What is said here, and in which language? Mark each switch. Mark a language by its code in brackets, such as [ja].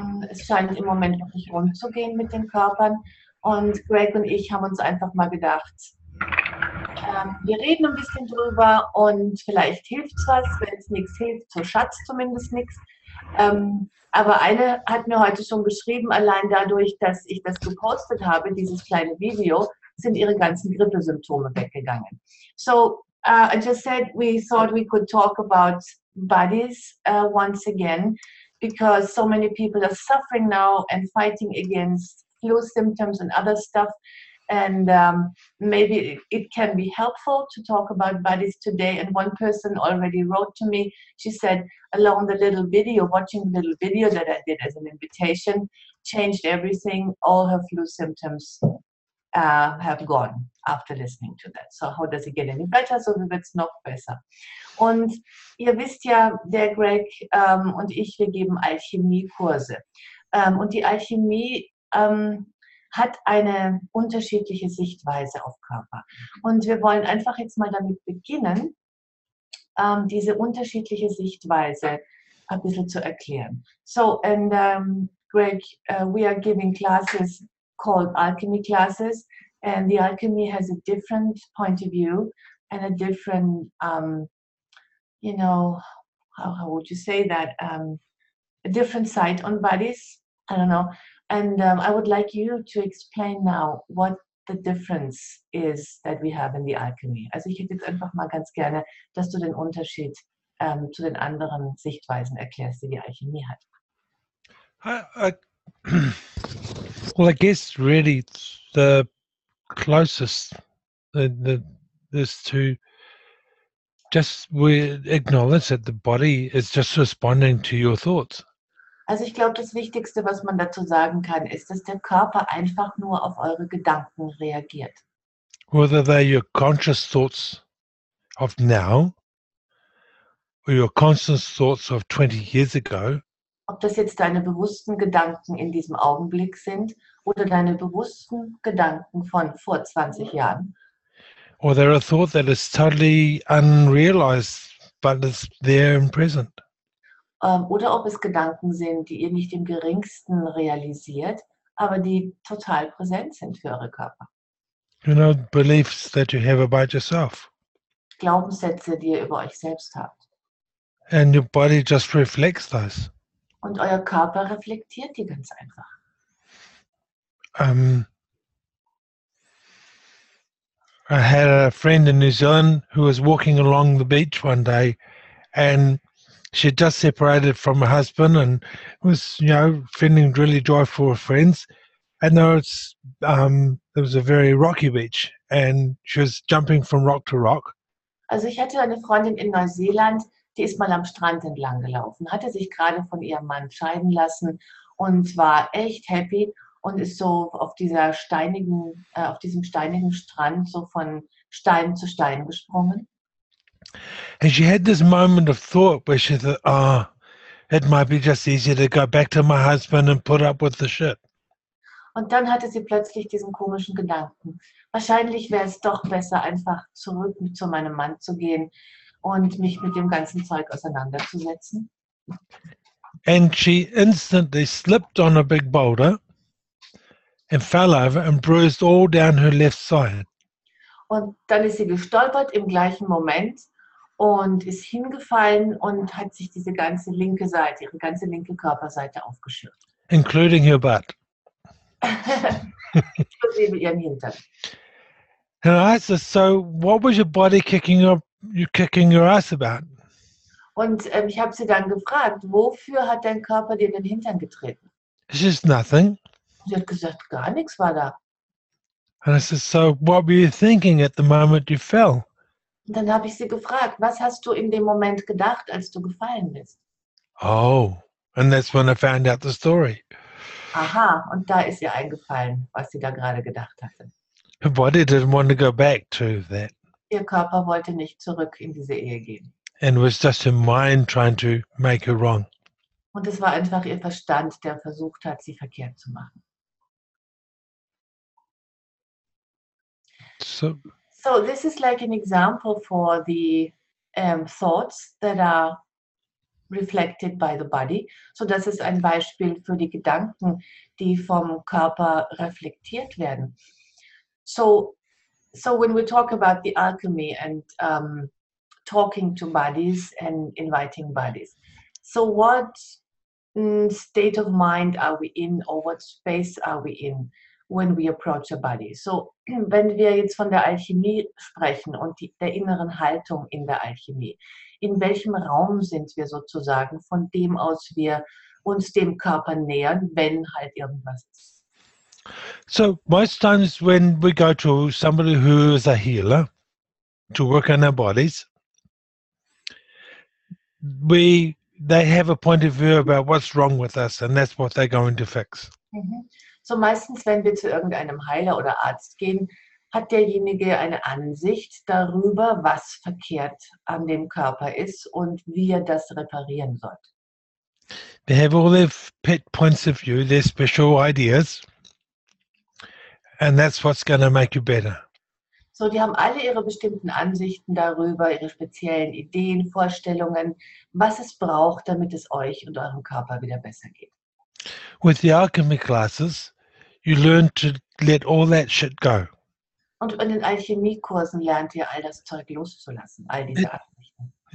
[de] Es scheint im Moment wirklich rund zu gehen mit den Körpern. Und Greg und ich haben uns einfach mal gedacht, wir reden ein bisschen drüber und vielleicht hilft es was. Wenn es nichts hilft, so Schatz zumindest nichts. Aber eine hat mir heute schon geschrieben, allein dadurch, dass ich das gepostet habe, dieses kleine Video, sind ihre ganzen Grippesymptome weggegangen. [en] So I just said we thought we could talk about bodies once again, because so many people are suffering now and fighting against flu symptoms and other stuff. And maybe it can be helpful to talk about bodies today. And one person already wrote to me. She said, along the little video, watching the little video that I did as an invitation, changed everything. All her flu symptoms have gone after listening to that. So how does it get any better? [de] So wie wird's noch besser? Und ihr wisst ja, der Greg und ich, wir geben Alchemiekurse. Und die Alchemie hat eine unterschiedliche Sichtweise auf Körper. Und wir wollen einfach jetzt mal damit beginnen, diese unterschiedliche Sichtweise ein bisschen zu erklären. [en] So, and Greg, we are giving classes called Alchemy classes, and the Alchemy has a different point of view and a different, you know, how would you say that? A different side on bodies. I don't know. And I would like you to explain now what the difference is that we have in the Alchemy. [de] Also ich hätte jetzt einfach mal ganz gerne, dass du den Unterschied zu den anderen Sichtweisen erklärst, die die Alchemie hat. [en] Well, I guess really the closest is to just we acknowledge that the body is just responding to your thoughts. [de] Also ich glaube, das Wichtigste, was man dazu sagen kann, ist, dass der Körper einfach nur auf eure Gedanken reagiert. [en] Whether they're your conscious thoughts of now or your conscious thoughts of 20 years ago. [de] Ob das jetzt deine bewussten Gedanken in diesem Augenblick sind oder deine bewussten Gedanken von vor 20 Jahren. [en] Or they're a thought that is totally unrealized, but it's there and present. [de] Oder ob es Gedanken sind, die ihr nicht im geringsten realisiert, aber die total präsent sind für eure Körper. [en] You know, beliefs that you have about yourself. [de] Glaubenssätze, die ihr über euch selbst habt. [en] And your body just reflects those. [de] Und euer Körper reflektiert die ganz einfach. [en] I had a friend in New Zealand who was walking along the beach one day, and she had just separated from her husband and was, you know, feeling really joyful with friends. And there was a very rocky beach, and she was jumping from rock to rock. [de] Also ich hatte eine Freundin in Neuseeland, die ist mal am Strand entlang gelaufen, hatte sich gerade von ihrem Mann scheiden lassen und war echt happy und ist so auf diesem steinigen Strand so von Stein zu Stein gesprungen. [en] And she had this moment of thought where she thought, oh, it might be just easier to go back to my husband and put up with the shit. [de] Und dann hatte sie plötzlich diesen komischen Gedanken. Wahrscheinlich wäre es doch besser, einfach zurück zu meinem Mann zu gehen und mich mit dem ganzen Zeug auseinanderzusetzen. [en] And she instantly slipped on a big boulder and fell over and bruised all down her left side. [de] Und dann ist sie gestolpert im gleichen Moment und ist hingefallen und hat sich diese ganze linke Seite, ihre ganze linke Körperseite aufgeschürft. [en] Including her butt. [de] Inklusive ihren Hintern. [en] And I asked her, so what was your body kicking your ass about? [de] Und ich habe sie dann gefragt, wofür hat dein Körper dir den Hintern getreten? [en] It's just nothing. [de] Sie hat gesagt, gar nichts war da. [en] And I said, so what were you thinking at the moment you fell? [de] Und dann habe ich sie gefragt, was hast du in dem Moment gedacht, als du gefallen bist? [en] Oh, and that's when I found out the story. [de] Aha, und da ist ihr eingefallen, was sie da gerade gedacht hatte. [en] Her body didn't want to go back to that, [de] Ihr Körper wollte nicht zurück in diese Ehe gehen. [en] and it was just her mind trying to make her wrong. [de] Und es war einfach ihr Verstand, der versucht hat, sie verkehrt zu machen. [en] So, So this is like an example for the thoughts that are reflected by the body. [de] So das ist ein Beispiel für die Gedanken, die vom Körper reflektiert werden. [en] So when we talk about the alchemy and talking to bodies and inviting bodies, so what state of mind are we in, or what space are we in when we approach a body? [de] So wenn wir jetzt von der Alchemie sprechen und der inneren Haltung in der Alchemie, in welchem Raum sind wir sozusagen, von dem aus wir uns dem Körper nähern, wenn halt irgendwas ist? [en] so most times when we go to somebody who is a healer to work on our bodies, they have a point of view about what's wrong with us, and that's what they're going to fix. [de] So meistens, wenn wir zu irgendeinem Heiler oder Arzt gehen, hat derjenige eine Ansicht darüber, was verkehrt an dem Körper ist und wie er das reparieren soll. [en] They have all their pet points of view, their special ideas, and that's what's going to make you better. [de] So, die haben alle ihre bestimmten Ansichten darüber, ihre speziellen Ideen, Vorstellungen, was es braucht, damit es euch und eurem Körper wieder besser geht. [en] With the alchemy classes, you learn to let all that shit go. [de] Und in den Alchemiekursen lernt ihr, all das Zeug loszulassen, all diese Ansichten.